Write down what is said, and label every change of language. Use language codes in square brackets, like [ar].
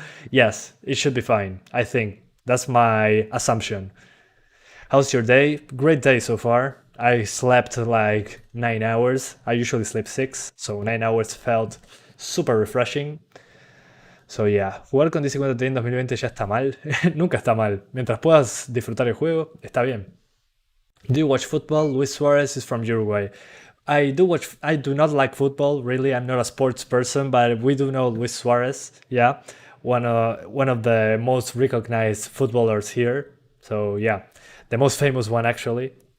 [en] Yes, it should be fine, I think. That's my assumption. How's your day? Great day so far. I slept like 9 hours. I usually sleep 6, so 9 hours felt super refreshing. So yeah, [es] jugar con 1050 Ti en 2020 ya está mal. Nunca está mal. Mientras puedas disfrutar el juego, está bien. [en] Do you watch football? Luis Suarez is from Uruguay. I do not like football, really. I'm not a sports person, but we do know Luis Suarez. Yeah, one of the most recognized footballers here. So yeah, the most famous one actually.